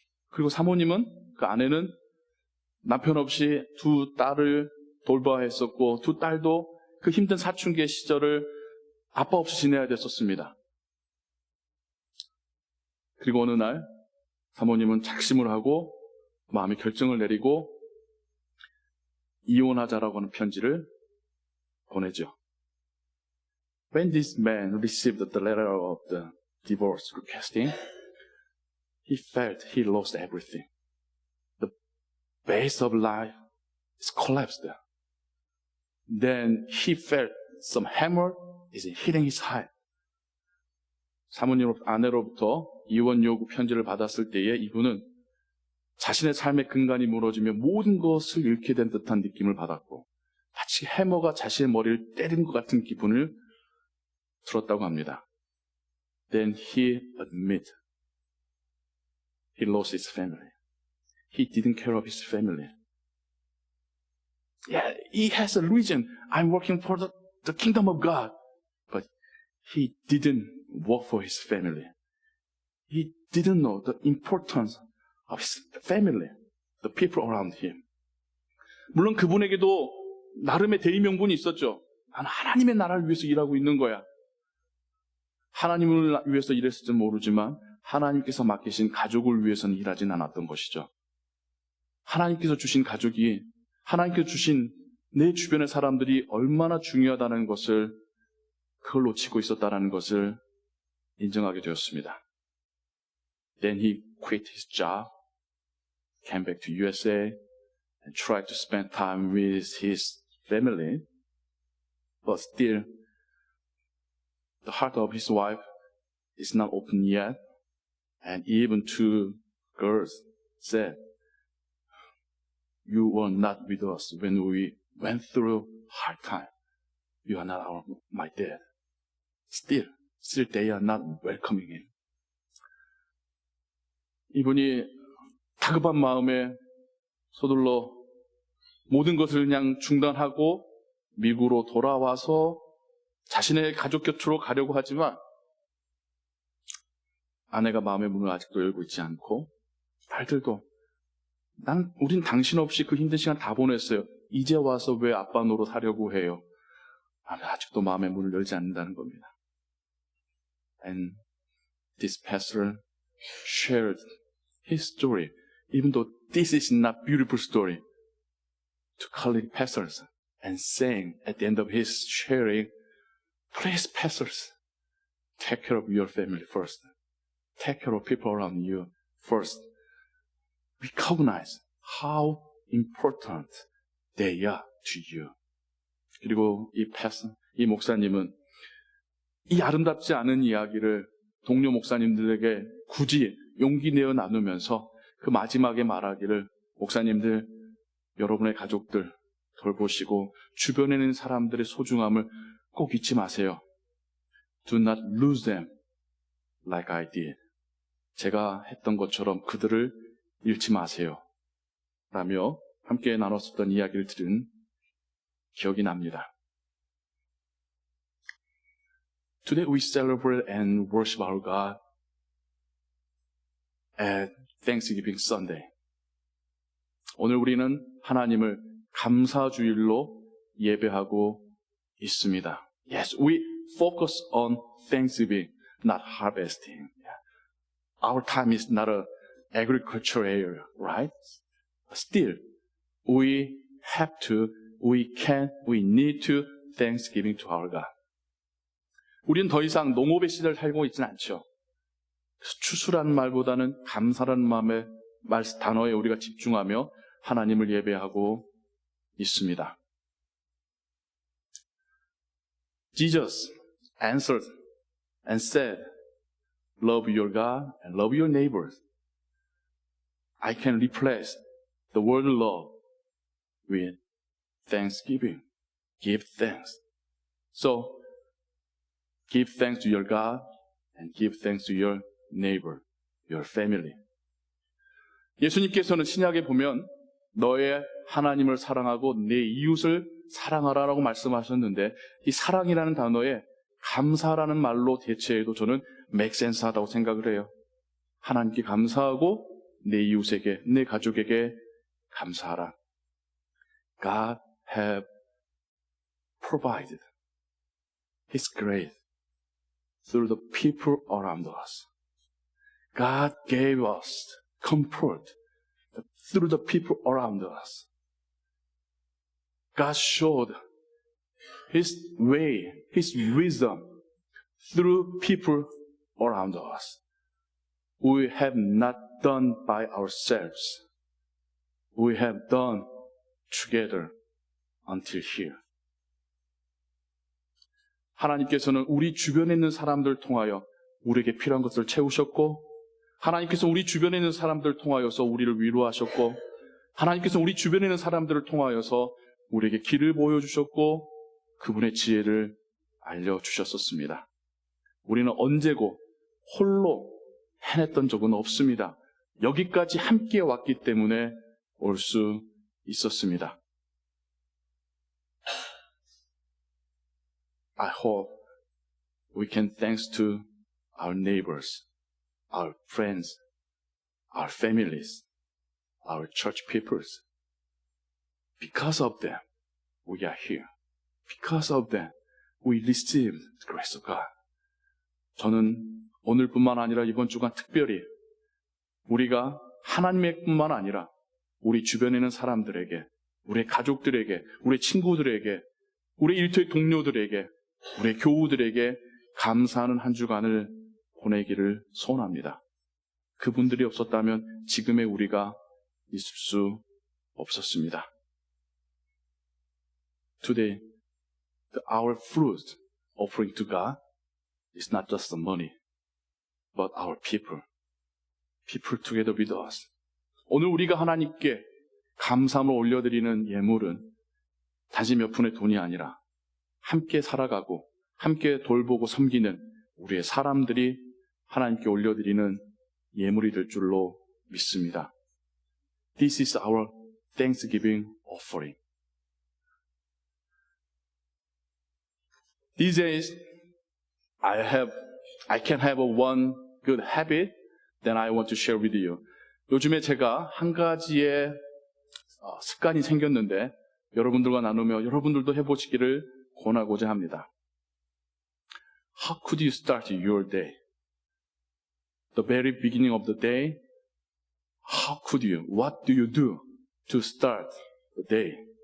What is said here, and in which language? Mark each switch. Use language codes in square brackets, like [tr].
[ko] 그리고 사모님은, 그 아내는 남편 없이 두 딸을 돌봐야 했었고, 두 딸도 그 힘든 사춘기의 시절을 아빠 없이 지내야 됐었습니다. 그리고 어느 날 사모님은 작심을 하고 마음의 결정을 내리고 이혼하자라고 하는 편지를 보내죠. [en] When this man received the letter of the divorce requesting, he felt he lost everything. The base of life is collapsed. Then he felt some hammer is hitting his heart. [ko] 사모님 아내로부터 이혼 요구 편지를 받았을 때에 이분은 자신의 삶의 근간이 무너지며 모든 것을 잃게 된 듯한 느낌을 받았고, 마치 해머가 자신의 머리를 때린 것 같은 기분을 들었다고 합니다. [en] Then he admitted he lost his family. He didn't care of his family. Yeah, he has a reason. I'm working for the kingdom of God. But he didn't work for his family. He didn't know the importance of his family, the people around him. [ko] 물론 그분에게도 나름의 대의명분이 있었죠. 나는 하나님의 나라를 위해서 일하고 있는 거야. 하나님을 위해서 일했을지 모르지만 하나님께서 맡기신 가족을 위해서는 일하진 않았던 것이죠. 하나님께서 주신 가족이, 하나님께서 주신 내 주변의 사람들이 얼마나 중요하다는 것을, 그걸 놓치고 있었다는 것을 인정하게 되었습니다. [en] Then he quit his job, came back to USA, and tried to spend time with his family. But still, the heart of his wife is not open yet. And even two girls said, you were not with us when we went through hard time. You are not my dad. Still they are not welcoming him. [ko] 이분이 다급한 마음에 서둘러 모든 것을 그냥 중단하고 미국으로 돌아와서 자신의 가족 곁으로 가려고 하지만 아내가 마음의 문을 아직도 열고 있지 않고, 딸들도 우린 당신 없이 그 힘든 시간 다 보냈어요. 이제 와서 왜 아빠 노릇 하려고 해요? 아직도 마음의 문을 열지 않는다는 겁니다. [en] And this pastor shared his story, even though this is not beautiful story, to colleague pastors, and saying at the end of his sharing, please pastors, take care of your family first. Take care of people around you first. Recognize how important they are to you. [ko] 그리고 이 목사님은 이 아름답지 않은 이야기를 동료 목사님들에게 굳이 용기 내어 나누면서 그 마지막에 말하기를, 목사님들, 여러분의 가족들 돌보시고 주변에 있는 사람들의 소중함을 꼭 잊지 마세요. [en] Do not lose them like I did. [ko] 제가 했던 것처럼 그들을 잃지 마세요. 라며 함께 나눴었던 이야기를 들은 기억이 납니다. [en] Today we celebrate and worship our God at Thanksgiving Sunday. [ko] 오늘 우리는 하나님을 감사주일로 예배하고 있습니다. [en] Yes, we focus on Thanksgiving, not harvesting. Our time is not an agricultural area, right? Still, we need to Thanksgiving to our God. [ko] 우리는 더 이상 농업의 시대를 살고 있지는 않죠. 추수라는 말보다는 감사라는 마음의 단어에 우리가 집중하며 하나님을 예배하고 있습니다. [en] Jesus answered and said, love your God and love your neighbors. I can replace the word love with thanksgiving. Give thanks. So, give thanks to your God and give thanks to your neighbor, your family. [ko] 예수님께서는 신약에 보면 너의 하나님을 사랑하고 내 이웃을 사랑하라라고 말씀하셨는데 이 사랑이라는 단어에 감사라는 말로 대체해도 저는 [en] make sense [ko] 하다고 생각을 해요. 하나님께 감사하고 내 이웃에게, 내 가족에게 감사하라. [en] God have provided His grace through the people around us. God gave us comfort through the people around us. God showed His way, His wisdom through people around us. We have not done by ourselves. We have done together until here. [ko] 하나님께서는 우리 주변에 있는 사람들을 통하여 우리에게 필요한 것을 채우셨고, 하나님께서 우리 주변에 있는 사람들을 통하여서 우리를 위로하셨고, 하나님께서 우리 주변에 있는 사람들을 통하여서 우리에게 길을 보여주셨고, 그분의 지혜를 알려주셨었습니다. 우리는 언제고 홀로 해냈던 적은 없습니다. 여기까지 함께 왔기 때문에 올 수 있었습니다. [en] I hope we can thanks to our neighbors, our friends, our families, our church peoples. Because of them, we are here. Because of them, we received the grace of God. [ko] 저는 오늘뿐만 아니라 이번 주간 특별히 우리가 하나님의 뿐만 아니라 우리 주변에 있는 사람들에게, 우리 가족들에게, 우리 친구들에게, 우리 일터의 동료들에게, 우리 교우들에게 감사하는 한 주간을 보내기를 소원합니다. 그분들이 없었다면 지금의 우리가 있을 수 없었습니다. [en] Today, our fruit offering to God is not just the money, but our people. People together with us. [ko] 오늘 우리가 하나님께 감사함을 올려드리는 예물은 단지 몇 푼의 돈이 아니라 함께 살아가고 함께 돌보고 섬기는 우리의 사람들이 하나님께 올려드리는 예물이 될 줄로 믿습니다. [en] This is our Thanksgiving offering. These days, I can have one good habit that I want to share with you. [ko] 요즘에 제가 한 가지의 습관이 생겼는데 여러분들과 나누며 여러분들도 해보시기를 권하고자 합니다. [en] How could you start your day? The very beginning of the day, how could you? What do you do to start the day?